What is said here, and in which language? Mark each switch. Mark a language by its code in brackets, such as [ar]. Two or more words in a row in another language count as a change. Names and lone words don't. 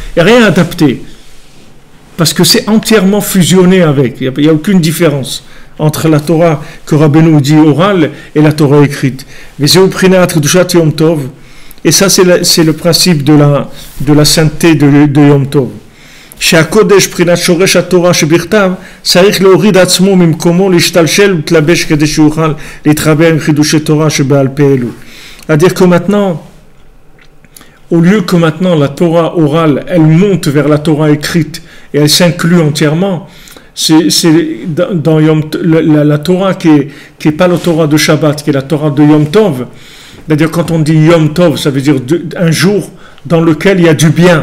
[fr] Il n'y a rien à adapter. Parce que c'est entièrement fusionné avec. Il n'y a aucune différence entre la Torah que Rabbeinu dit orale et la Torah écrite. Et ça, c'est le principe de la sainteté de Yom Tov. [he] שהקודש בחינת שורש התורה שבכתב צריך להוריד עצמו ממקומו להשתלשל ולהתלבש כדי שיוכל להתחבר עם חידושי תורה שבעל פה אלו. [fr] C'est-à-dire que maintenant, au lieu que maintenant la Torah orale, elle monte vers la Torah écrite et elle s'inclut entièrement, c'est dans la Torah qui est pas la Torah de Shabbat, qui est la Torah de Yom Tov. C'est-à-dire quand on dit Yom Tov, ça veut dire un jour dans lequel il y a du bien.